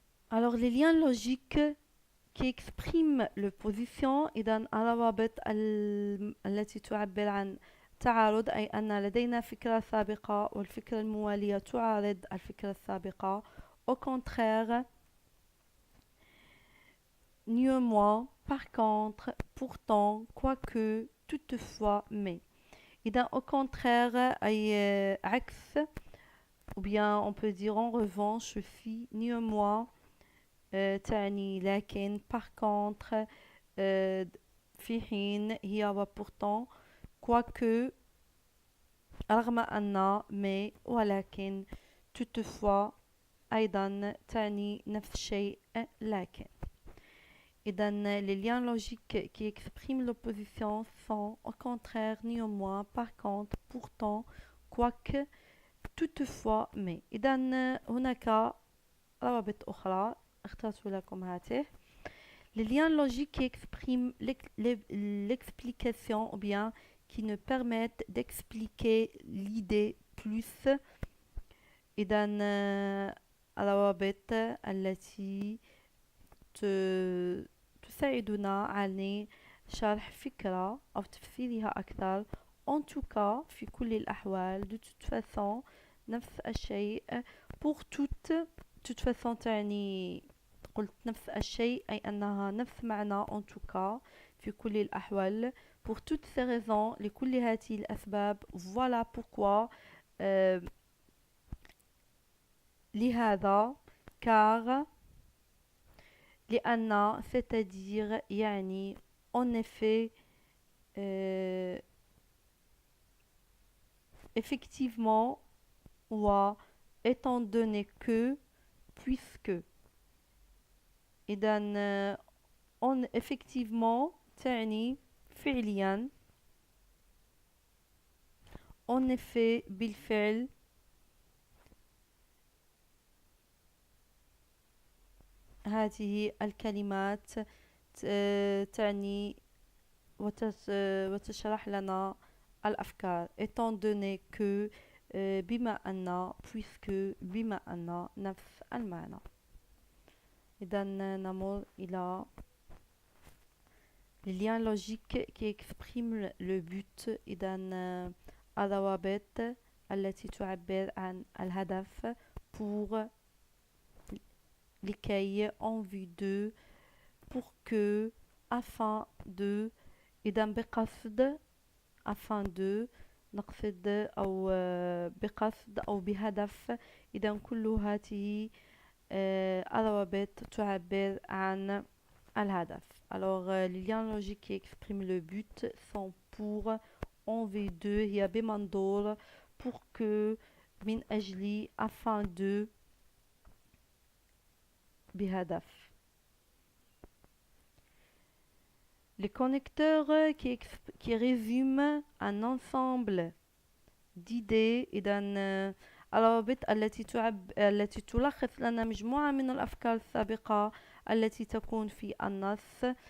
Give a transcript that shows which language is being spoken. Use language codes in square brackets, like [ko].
[fr] Alors, les liens logiques qui expriment l'opposition، [ar] إذن الروابط التي تعبر عن تعارض، أي أن لدينا فكرة سابقة والفكرة الموالية تعارض الفكرة السابقة. [fr] Au contraire, néanmoins, par contre, pourtant, quoique, toutefois, mais. إذن au contraire أي عكس، ou bien on peut dire en revanche aussi. [ar] Néanmoins تعني لكن، [fr] par contre [ar] في حين هي وبورتون، quoique رغم أن، mais ولكن، toutefois أيضا تعني نفس الشيء لكن. إذن [fr] les liens logiques qui expriment l'opposition sont au contraire, néanmoins, par contre, pourtant, quoique, toutefois, mais. [ar] إذن هناك روابط أخرى اخترت لكم هاته. [fr] Les liens logiques qui expriment l'explication ou bien qui nous permettent d'expliquer l'idée plus. [ar] إذن الروابط التي تساعدنا على شرح فكرة أو تفسيرها أكثر. [fr] En tout cas، [ar] في كل الأحوال، [fr] de toute façon، [ar] نفس الشيء. [fr] pour toute façon [ar] تعني قلت نفس الشيء أي أنها نفس معنى [fr] en tout cas [ar] في كل الأحوال. [fr] pour toutes ces raisons [ar] لكل هذه الأسباب [fr] voilà pourquoi لهذا car لأن c'est-à-dire يعني en effet effectivement و étant donné que puisque. [ar] إذا [fr] on effectivement [ar] تعني فعليا [fr] en effet [ar] بالفعل هذه الكلمات تعني وتشرح لنا الأفكار [fr] étant donné que [ar] بما أن puisque بما أن نفس المعنى. إذا نمر إلى [fr] les liens logiques qui expriment le but. [ar] إذا الروابط التي تعبر عن الهدف [fr] pour لكي en vue de pour que afin de. [ar] إذا بقصد [fr] afin de [ar] نقصد أو بقصد أو بهدف. إذا كل هذه الروابط تعبر عن الهدف. [fr] Alors les liens logiques qui expriment le but sont pour, en vue de, [ar] هي بمنظور [fr] pour que, [ar] من أجل, [fr] afin de, بهدف. Les connecteurs qui résument un ensemble d'idées. [ar] إذا الروابط التي تلخص لنا مجموعة من الأفكار السابقة التي تكون في النص.